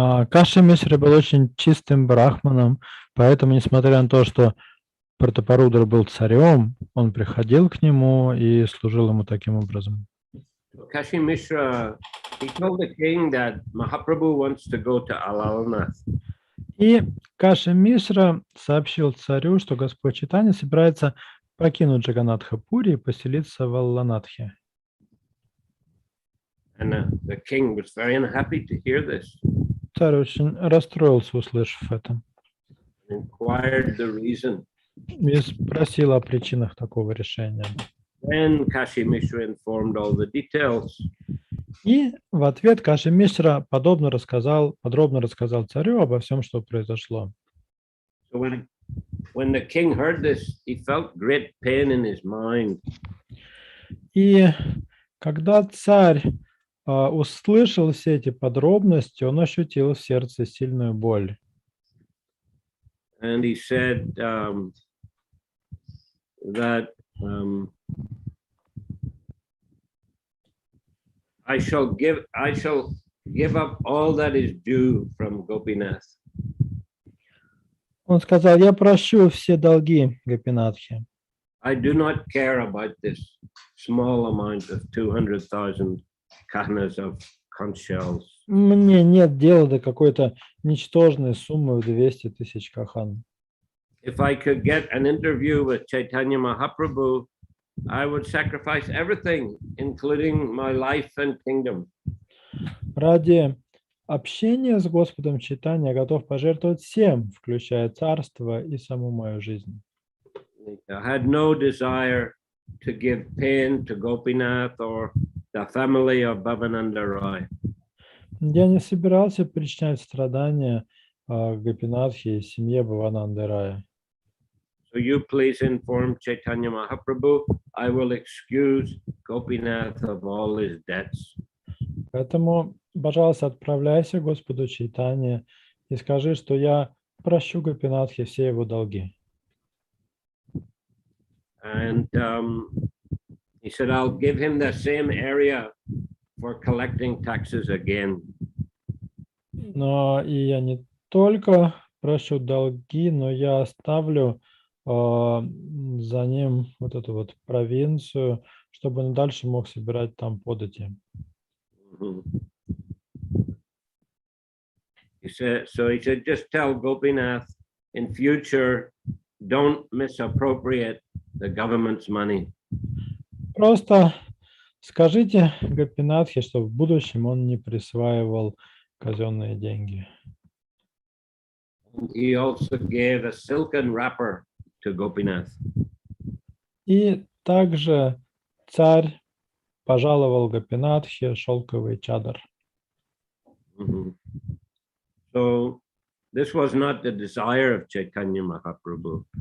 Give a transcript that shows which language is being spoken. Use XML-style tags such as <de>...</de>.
<ru>Каши Мишра был очень чистым брахманом, поэтому, несмотря на то, что Пратапарудра был царем, он приходил к нему и служил ему таким образом.</ru> <en>Kashi Mishra, he told the king that Mahaprabhu wants to go to Alalanath.</en> <ru>И Каши Мишра сообщил царю, что Господь Чайтанья собирается покинуть Джаганнатха-Пури и поселиться в Алланатхе.</ru> <en>And the king was very unhappy to hear this.</en> <ru>Царь очень расстроился, услышав это,</ru> <en>Inquired the reason.</en> <ru>и спросил о причинах такого решения.</ru> <en>Then Kashi Mishra informed all the details.</en> <ru>И в ответ Каши Мишра подробно рассказал царю обо всем, что произошло.</ru> <en>So when the king heard this, he felt great pain in his mind.</en> <ru>И когда царь услышал все эти подробности, он ощутил в сердце сильную боль.</ru> <en>And he said that I shall give up all that is due from Gopinath.</en> <ru>Он сказал, я прощу все долги Гопинатхи.</ru> <en>I do not care about this small amount of 200,000 kahnas of conch shells.</en> <ru>Мне нет дела до какой-то ничтожной суммы в 200 тысяч кахан.</ru> <en>If I could get an interview with Chaitanya Mahaprabhu, I would sacrifice everything, including my life and kingdom.</en> <ru>Ради общения с Господом Чайтаньей я готов пожертвовать всем, включая царство и саму мою жизнь.</ru> <en>I had no desire to give pain to Gopinath or the family of Bhavananda Rai.</en> <ru>Я не собирался причинять страдания Гопинатхе и семье Бхавананды Рая.</ru> <en>So you please inform Chaitanya Mahaprabhu, I will excuse Gopinath of all his debts.</en> <ru>Поэтому, пожалуйста, отправляйся к Господу Чайтанье и скажи, что я прощу Гопинатхе все его долги.</ru> <en>And he said, I'll give him the same area for collecting taxes again.</en> <ru>Но и я не только прощу долги, но я оставлю за ним вот эту вот провинцию, чтобы он дальше мог собирать там подати.</ru> <en>He said, just tell Gopinath in future, don't misappropriate the government's money.</en> <ru>Просто скажите Гопинатхе, что в будущем он не присваивал казенные деньги.</ru> <en>He also gave a silken wrapper to Gopinath.</en> <ru>И также царь пожаловал Гопинатхе шелковый чадр.</ru> <en>So this was not the desire of Chaitanya Mahaprabhu.</en>